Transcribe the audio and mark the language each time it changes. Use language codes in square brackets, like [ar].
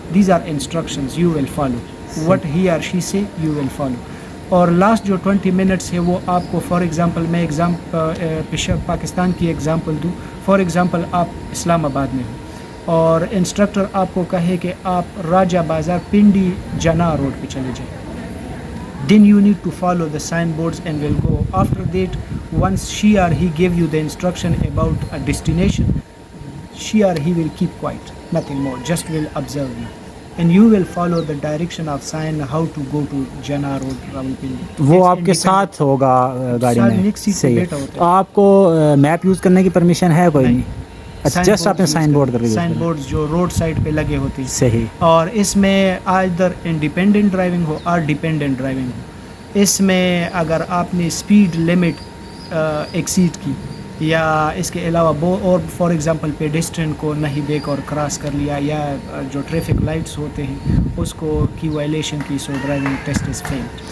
[en] These are instructions you will follow. What he or she say you will follow. [ur] اور last جو 20 minutes ہے وہ آپ کو فار ایگزامپل میں پاکستان کی ایگزامپل دوں. فار ایگزامپل آپ اسلام آباد میں ہو اور انسٹرکٹر آپ کو کہے کہ آپ راجہ بازار پنڈی جنا روڈ پہ چلے جائیں. [en] Then you need to follow the signboards and will go. After that, once she or he gave you the instruction about a destination, she or he will keep quiet, nothing more, just will observe you. And you will follow the direction of sign how to go to Jannah Road, Rawalpindi. [ur] وہ آپ کے ساتھ ہوگا گاڑی میں. صحیح ہے. تو آپ کو میپ یوز کرنے کی پرمیشن ہے کوئی نہیں؟ اچھا جسٹ آپ نے سائن بورڈ کر سائن بورڈ جو روڈ سائڈ پہ لگے ہوتے ہیں. صحیح. اور اس میں ادھر انڈیپینڈنٹ ڈرائیونگ ہو اور ڈیپینڈنٹ ڈرائیونگ ہو، اس میں اگر آپ نے اسپیڈ لمٹ ایکسیڈ کی یا اس کے علاوہ اور فار ایگزامپل پیڈسٹرین کو نہیں دیکھ اور کراس کر لیا یا جو ٹریفک لائٹس ہوتے ہیں اس کو کی وائلیشن کی، [en] So driving test is fail.